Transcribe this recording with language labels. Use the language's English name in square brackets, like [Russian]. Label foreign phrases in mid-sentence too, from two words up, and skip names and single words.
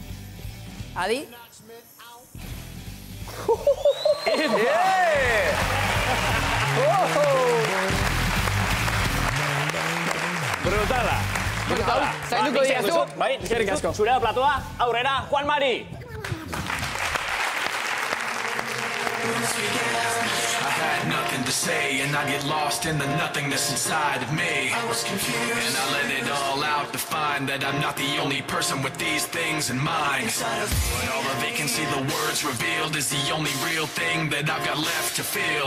[Basque] Adi? Brutala! Zainduko diazu? Bai, eskerrik asko. Zure da platoa, aurrera, Juanmari! [English] Nothing to say, and I get lost in the nothingness inside of me. I was confused, and I let it all out to find that I'm not the only person with these things in mind. But all the vacancy, the words revealed, is the only real thing that I've got left to feel.